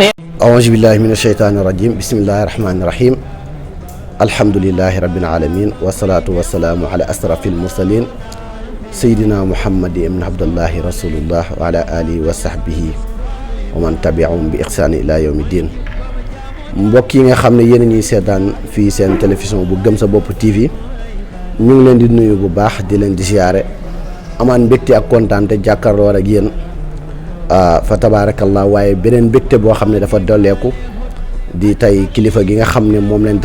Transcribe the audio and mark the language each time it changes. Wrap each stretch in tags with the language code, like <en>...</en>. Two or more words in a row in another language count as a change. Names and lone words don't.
<ar>أعوذ بالله من الشيطان الرجيم. بسم الله الرحمن الرحيم. الحمد لله رب العالمين والصلاة والسلام على أشرف المرسلين سيدنا محمد بن عبد الله رسول الله وعلى آله وصحبه ومن تبعهم بإحسان إلى يوم الدين.</ar> <wo>mbokk yi nga xam ne yéen a ñuy seetaan fii seen télévision bu Gëm sa bopp TV ñu ngi leen di nuyu bu baax di leen di siyaare amaan mbégte ak kontaan te jàkkaarloo ak yéen fa tabaarakallah waaye beneen mbégte boo xam ne dafa dolleeku di tey kilifa gi nga xam ne moom leen</wo>